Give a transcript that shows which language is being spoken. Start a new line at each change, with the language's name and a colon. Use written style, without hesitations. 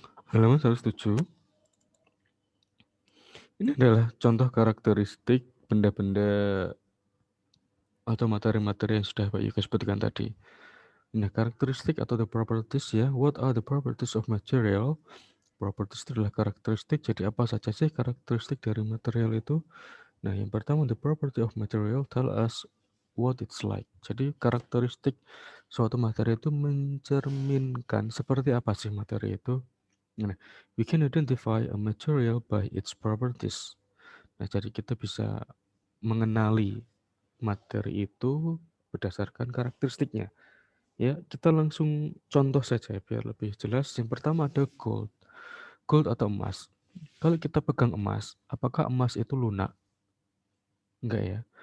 Indonesian: Halaman 107. Ini adalah contoh karakteristik benda-benda atau materi-materi yang sudah Pak Yuka sebutkan tadi. Nah, karakteristik atau the properties ya.
English: What are the properties of material?
Indonesian: Properties itu adalah karakteristik. Jadi apa saja sih karakteristik dari material itu?
English: Nah, yang pertama, the property of material tell us what it's like.
Indonesian: Jadi karakteristik suatu materi itu mencerminkan seperti apa sih materi itu.
English: Nah, we can identify a material by its properties.
Indonesian: Nah, jadi kita bisa mengenali materi itu berdasarkan karakteristiknya. Ya, kita langsung contoh saja biar lebih jelas. Yang pertama ada gold. Gold atau emas. Kalau kita pegang emas, apakah emas itu lunak? Enggak ya.